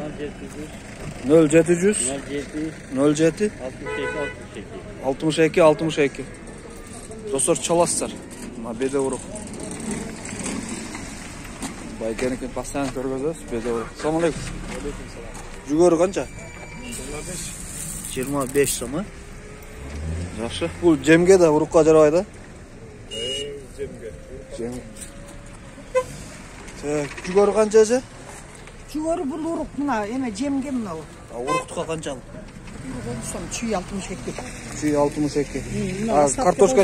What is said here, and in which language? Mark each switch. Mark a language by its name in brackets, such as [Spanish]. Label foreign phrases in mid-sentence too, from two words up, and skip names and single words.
[Kyrgyz] 0700 07 62 62. Достор чаласыздар. Мына беде урук. Байкенекен постоянно көргөзөбүз, беде урук. Ассалам алейкум. Жүгөрү канча? 25 сом, а? Жақсы. Бұл жемге да урукка жарабайт, а? Жем. Так, жүгөрү канча же? Жүгөрү бул урук мына, эме жемге мына. Уруктука канча? Чүй 62. Чүй 62. Картошка?